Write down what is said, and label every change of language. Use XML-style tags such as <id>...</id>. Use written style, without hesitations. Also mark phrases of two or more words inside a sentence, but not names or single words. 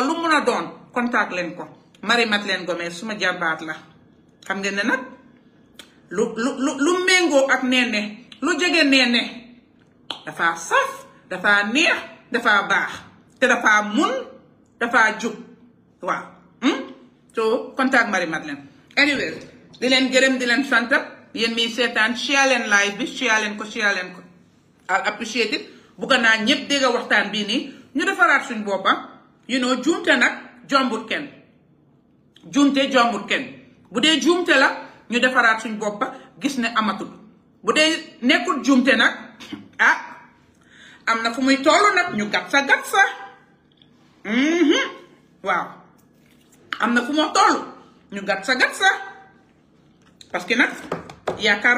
<wo>lu mun a doon contact leen ko Marie-Madeleine Gomez suma jarbaat la xam ngeen ne nag lu méngoo ak neene lu jege neene dafa saf dafa neex dafa baax te dafa mun dafa jub waaw so contact Marie-Madeleine anyway di leen gërëm di leen sant yéen mi seetaan share leen live bi share leen ko</wo> <en>I'll appreciate it</en> <wo>bugga naa ñëpp dégg waxtaan bii nii ñu defaraat suñ boppa juumte nag jombut kenn bu dee juumte la ñu defaraat suñ boppa gis ne amatul bu dee nekkul juumte nag am na fu muy tollu nag ñu gat sa waaw am na fu moo tollu ñu gat sa</wo> <fr>parce que</fr> <wo>nag yaakaar</wo>